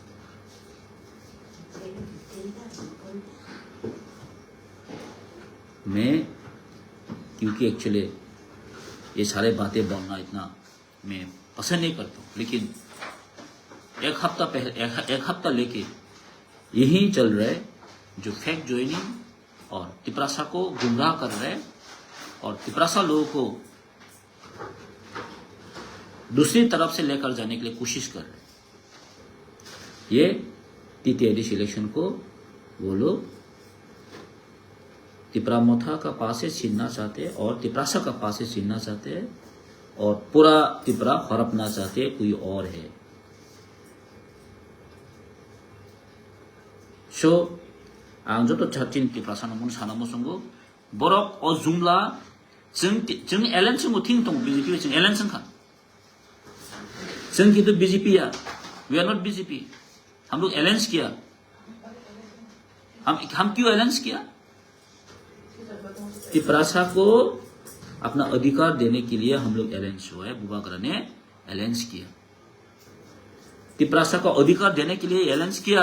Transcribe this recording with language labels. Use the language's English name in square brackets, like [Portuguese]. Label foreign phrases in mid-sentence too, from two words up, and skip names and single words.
[Hindi] मैं क्योंकि एक्चुअली ये सारे बातें बोलना इतना मैं पसंद नहीं करता हूँ, लेकिन एक हफ्ता लेके यही चल रहा है जो [English] fake joining [Hindi] और तिपरासा को गुमराह कर रहे हैं और तिपरासा लोगों को दूसरी तरफ से लेकर जाने के लिए कोशिश कर रहे हैं। ये टीटीआईडीसी इलेक्शन को वो लोग तिपरामथा का पास से छीनना चाहते हैं और तिपरासा का पास से छीनना चाहते हैं और पूरा तिपरा हड़पना चाहते हैं, कोई और है। [Kok Borok] So, ang joto chatchin tiprasa namun sana mo sunggo borok o jumla jeng election ting tong BJP jeng election kan jeng gitu BJP ya, [English] we are not BJP, [Hindi] हम लोग अलायंस किया, हम क्यों अलायंस किया? तिपरासा को अपना अधिकार देने के लिए हम लोग अलायंस हुआ है, बुबागरा ने अलायंस किया। तिप्रासा को अधिकार देने के लिए अलायंस किया।